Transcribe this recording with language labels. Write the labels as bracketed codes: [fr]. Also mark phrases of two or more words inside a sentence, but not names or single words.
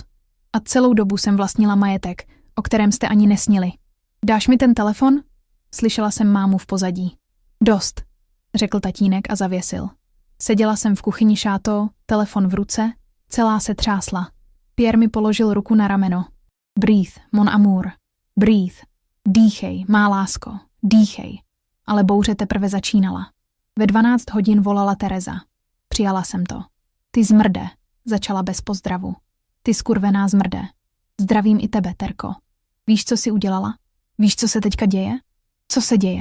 [cs] A celou dobu jsem vlastnila majetek, o kterém jste ani nesnili. Dáš mi ten telefon? Slyšela jsem mámu v pozadí. Dost, řekl tatínek a zavěsil. Seděla jsem v kuchyni šáto, telefon v ruce, celá se třásla. Pierre mi položil ruku na rameno. [en] Breathe, [fr] mon amour. [en] Breathe. [cs] Dýchej, má lásko. Dýchej. Ale bouře teprve začínala. Ve 12 hodin volala Tereza. Přijala jsem to. Ty zmrde, začala bez pozdravu. Ty skurvená zmrde. Zdravím i tebe, Terko. Víš, co jsi udělala? Víš, co se teďka děje? Co se děje?